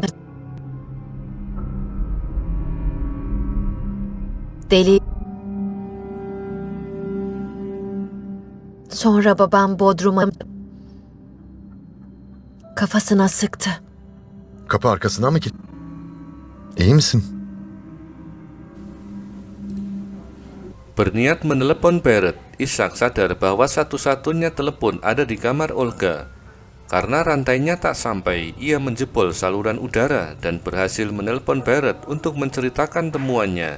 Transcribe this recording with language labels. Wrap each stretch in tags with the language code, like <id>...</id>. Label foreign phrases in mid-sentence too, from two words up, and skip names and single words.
<tr>Deli. Sonra babam bodruma kafasına sıktı. Kapı arkasından mı gitti? İyi misin?</tr> <id>Berniat menelepon Barrett, Ishak sadar bahwa satu-satunya telepon ada di kamar Olga. Karena rantainya tak sampai, ia menjebol saluran udara dan berhasil menelepon Barrett untuk menceritakan temuannya.</id>